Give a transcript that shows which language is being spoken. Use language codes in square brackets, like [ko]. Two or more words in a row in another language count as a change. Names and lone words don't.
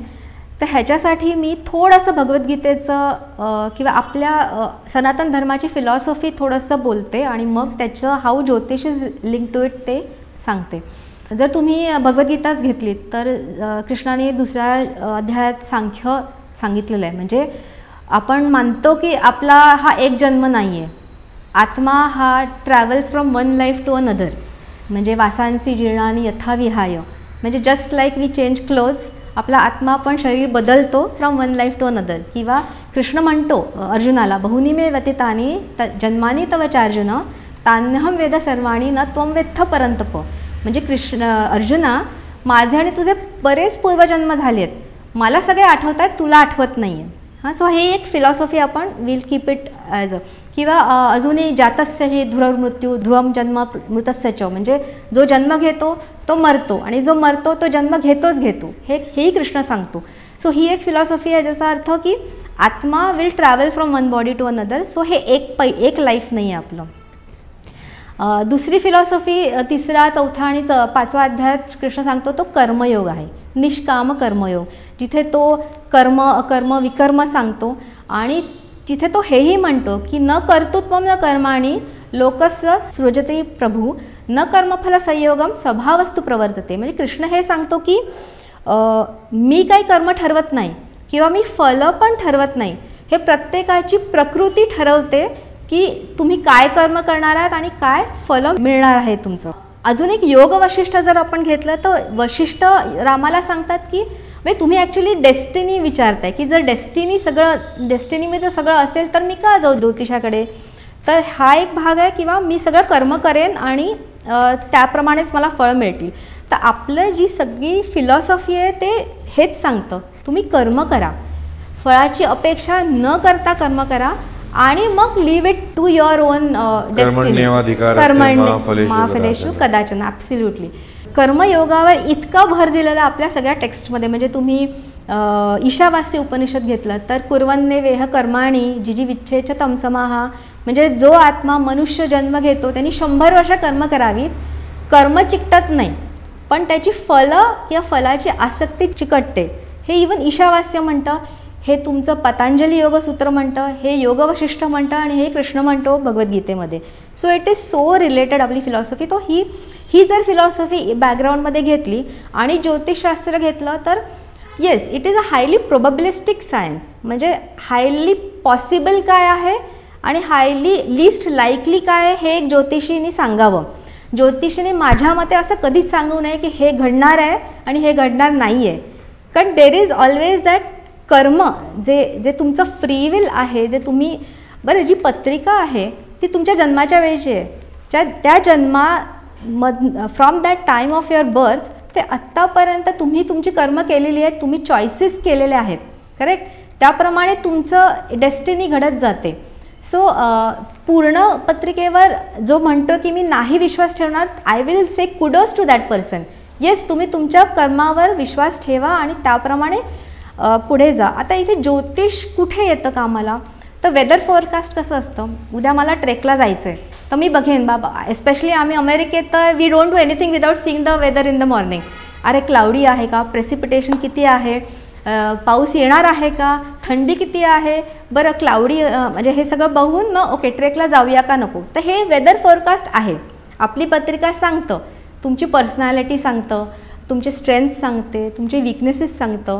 [mr] तर ह्याच्यासाठी मी थोडंसं भगवद्गीतेचं किंवा आपल्या सनातन धर्माची फिलॉसॉफी थोडंसं बोलते आणि मग त्याचं [en] how ज्योतिष is link to it [mr] ते सांगते. जर तुम्ही भगवद्गीताच घेतलीत तर कृष्णाने दुसऱ्या अध्यायात सांख्य सांगितलेलं आहे. म्हणजे आपण मानतो की आपला हा एक जन्म नाही आहे. आत्मा हा [en] travels from one life to another. [sa] म्हणजे वासांसी जीर्णानी यथा विहाय. [en] म्हणजे just like we change clothes, [mr] आपला आत्मा पण शरीर बदलतो [en] from one life to another. [mr] किंवा कृष्ण म्हणतो अर्जुनाला [sa] बहुनी मे व्यतीतानी जन्मानी तव चार्जुन तान्यहम वेद सर्वाणी न त्वम वेत्थ परंतप. [mr] म्हणजे अर्जुना माझे आणि तुझे बरेच पूर्वजन्म झाले आहेत, मला सगळे आठवत आहेत, तुला आठवत नाही आहे. हां, सो हे एक फिलॉसॉफी आपण [en] will keep it as a. [mr] किंवा अजूनही [sa] जातस्य हे ध्रुवमृत्यू ध्रुवम जन्म मृतस्य च. [mr] म्हणजे जो जन्म घेतो तो मरतो आणि जो मरतो तो जन्म घेतो, हेही कृष्ण सांगतो. सो ही एक फिलॉसॉफी आहे ज्याचा अर्थ की आत्मा [en] will travel from one body to another. [mr] सो हे एक लाईफ नाही आहे आपलं. दुसरी फिलॉसॉफी तिसरा चौथा आणि पाचवा अध्यायात कृष्ण सांगतो तो कर्मयोग आहे, निष्काम कर्मयोग. जिथे तो कर्म अकर्म विकर्म सांगतो आणि जिथे तो हेही म्हणतो की [sa] न कर्तृत्वम न कर्माणी लोकस्य सृजते प्रभू न कर्मफल संयोगम स्वभावस्तु प्रवर्तते. [mr] म्हणजे कृष्ण हे सांगतो की मी काही कर्म ठरवत नाही किंवा मी फलं पण ठरवत नाही. हे प्रत्येकाची प्रकृती ठरवते की तुम्ही काय कर्म करणार आहात आणि काय फलं मिळणार आहे तुमचं. अजून एक योग वशिष्ठ जर आपण घेतलं तर वशिष्ठ रामाला सांगतात की म्हणजे तुम्ही ॲक्च्युली डेस्टिनी विचारताय की जर डेस्टिनीमध्ये सगळं असेल तर मी का जाऊ ज्योतिषाकडे. तर हा एक भाग आहे किंवा मी सगळं कर्म करेन आणि त्याप्रमाणेच मला फळं मिळतील. तर आपलं जी सगळी फिलॉसॉफी आहे ते हेच सांगतं तुम्ही कर्म करा, फळाची अपेक्षा न करता कर्म करा आणि मग [en] leave it to your own destiny. [sa] कर्मण्येवाधिकारस्ते कदाचन. [mr] ॲब्सोल्युटली कर्मयोगावर इतका भर दिलेला आपल्या सगळ्या टेक्स्टमध्ये. म्हणजे तुम्ही ईशावास्य उपनिषद घेतलं तर कुर्वन्नेवेह कर्माणी जिजी विच्छेच तमसमाहा. म्हणजे जो आत्मा मनुष्य जन्म घेतो त्यांनी 100 वर्ष कर्म करावीत, कर्म चिकटत नाही पण त्याची फलं किंवा फलाची आसक्ती चिकटते. हे इवन ईशावास्य म्हणतं, हे तुमचं पतंजली योगसूत्र म्हणतं, हे योग वशिष्ठ म्हणतं आणि हे कृष्ण म्हणतो भगवद्गीतेमध्ये. [en] so it is so related [mr] आपली फिलॉसॉफी. तो ही जर फिलॉसॉफी बॅकग्राऊंडमध्ये घेतली आणि ज्योतिषशास्त्र घेतलं तर [en] yes it is a highly probabilistic science. [mr] म्हणजे [en] highly possible [mr] काय आहे आणि [en] highly least likely [mr] काय आहे हे एक ज्योतिषीने सांगावं. ज्योतिषीने माझ्या मते असं कधीच सांगू नये की हे घडणार आहे आणि हे घडणार नाही आहे. कारण [en] there is always that [mr] कर्म जे तुमचं फ्री विल आहे, जे तुम्ही बरं जी पत्रिका आहे ती तुमच्या जन्माच्या वेळची आहे. [en] from that time of your birth [mr] ते आत्तापर्यंत तुम्ही तुमची कर्म केलेली आहेत, तुम्ही चॉईसेस केलेले आहेत, करेक्ट. त्याप्रमाणे तुमचं डेस्टिनी घडत जाते. सो पूर्ण पत्रिकेवर जो म्हणतो की मी नाही विश्वास ठेवणार, [en] I will say kudos to that person. [mr] येस तुम्ही तुमच्या कर्मावर विश्वास ठेवा आणि त्याप्रमाणे पुढे जा. आता इथे ज्योतिष कुठे येतं कामाला, तर [en] weather forecast [mr] कसं असतं, उद्या मला ट्रेकला जायचं आहे तर मी बघेन बाबा, एस्पेशली आम्ही अमेरिकेत तर [en] we don't do anything without seeing the weather in the morning. [mr] अरे क्लाउडी आहे का, प्रेसिपिटेशन किती आहे, पाऊस येणार आहे का, थंडी किती आहे, बरं क्लाउडी म्हणजे हे सगळं बघून मग ओके ट्रेकला जाऊया का नको. तर हे [en] weather forecast [mr] आहे. आपली पत्रिका सांगतं, तुमची पर्सनॅलिटी सांगतं, तुमचे स्ट्रेंथ सांगते, तुमचे विकनेसेस सांगतं.